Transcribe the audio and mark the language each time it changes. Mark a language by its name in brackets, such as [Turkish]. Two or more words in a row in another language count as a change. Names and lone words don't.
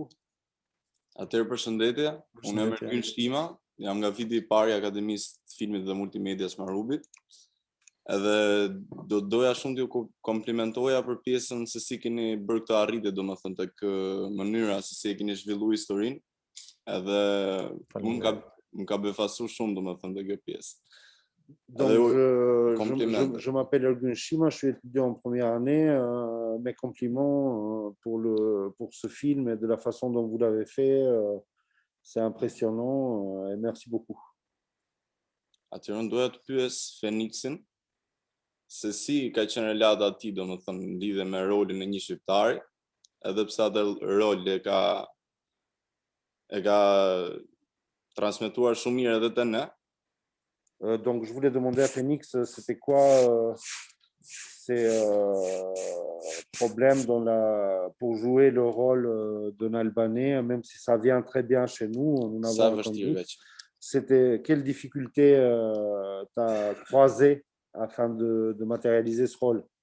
[Albanian] Atëherë përshëndetje, unë jam Ergyn Shtima, jam nga viti I parë I Akademisë të Filmit dhe Multimedias Marubit. Edhe doja shumë t'ju komplimentoja për pjesën se si keni bërë këtë arritje, domethënë tek mënyra se si e keni zhvilluar historinë. Edhe më ka befasuar shumë domethënë te kjo pjesë. [French] Donc, je m'appelle Ergyn Shima, je suis étudiant en première année. Mes compliments pour ce film et de la façon dont vous l'avez fait. C'est impressionnant et merci beaucoup. [Albanian] Atëherë doja të pyes Feniksin se si ka qenë relata ati, domethënë në lidhje me rolin e një shqiptari, edhe pse atë rol e ka transmetuar shumë mirë edhe te ne. [French] Donc, je voulais demander à Phoenix, c'était quoi ces problèmes pour jouer le rôle d'un Albanais, même si ça vient très bien chez nous, nous n'avons entendu. C'était quelle difficulté t'as croisé afin de matérialiser ce rôle?